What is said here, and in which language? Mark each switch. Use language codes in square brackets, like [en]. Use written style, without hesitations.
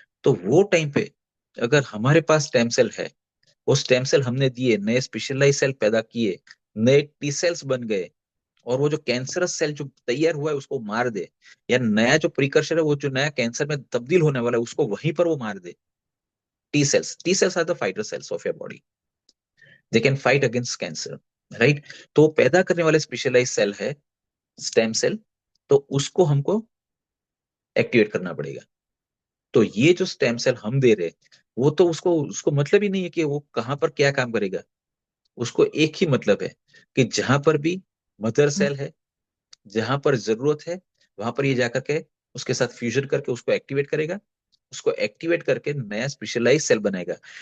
[hi] तो वो टाइम पे अगर हमारे पास स्टेम सेल है, वो स्टेम सेल हमने दिए, नए स्पेशलाइज सेल पैदा किए, नए टी सेल्स बन गए, और वो जो कैंसरस सेल जो तैयार हुआ है उसको मार दे, या नया जो प्रिकर्सर है वो जो नया कैंसर में तब्दील होने वाला है उसको वहीं पर वो मार दे, [en] T cells are the fighter cells of your body. They can fight against cancer, right? [hi] तो पैदा करने वाले स्पेशलाइज सेल है स्टेम सेल, तो उसको हमको एक्टिवेट करना पड़ेगा। तो ये जो स्टेम सेल हम दे रहे हैं वो तो उसको उसको मतलब ही नहीं है कि वो कहाँ पर क्या काम करेगा। उसको एक ही मतलब है कि जहां पर भी मदर सेल है, जहां पर जरूरत है वहां पर ये जाकर के उसके साथ फ्यूजन करके उसको एक्टिवेट करेगा, उसको एक्टिवेट करके नया स्पेशलाइज सेल बनाएगा।